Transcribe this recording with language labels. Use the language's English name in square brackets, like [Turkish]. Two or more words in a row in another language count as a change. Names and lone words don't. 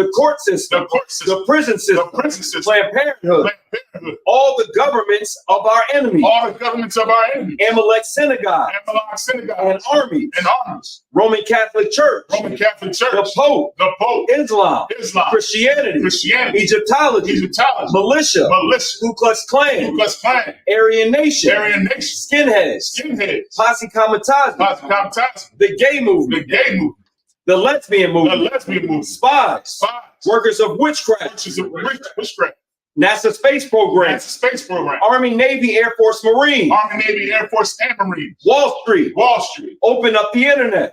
[English] The court system. The prison system. The prison system. Planned Parenthood. All the governments of our enemies. All the governments of our enemies. Amalek synagogue. Amalek synagogue. And armies. And armies. Roman Catholic Church. Roman Catholic Church. The Pope. The Pope. Islam. Islam. Christianity. Christianity. Egyptology. Egyptology. Militia. Militia. Ku Klux Klan. Ku Klux Klan. Aryan Nation. Aryan Nation. Skinheads. Skinheads. Posse Comitatus. Posse Comitatus. The gay movement. The gay movement. The lesbian movement. The lesbian movement. Spies. Spies. Workers of witchcraft. Workers of witchcraft. NASA space program. NASA space program. Army, Navy, Air Force, Marine. Army, Navy, Air Force, and Marine. Wall Street. Wall Street. Open up the internet.